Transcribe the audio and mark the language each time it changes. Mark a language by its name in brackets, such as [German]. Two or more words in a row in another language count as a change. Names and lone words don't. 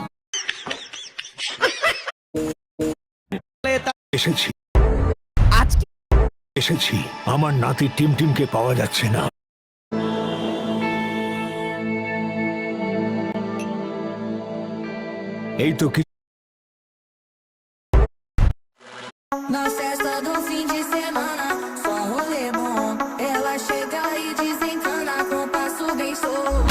[Bangla] এসেছি। আজকে এসেছি। আমার নাতি টিমটিমকে পাওয়া যাচ্ছে না। এই তো কি [Portuguese] Na festa do fim de semana, só um rolê bom. Ela chega e desencana com passo bem solto.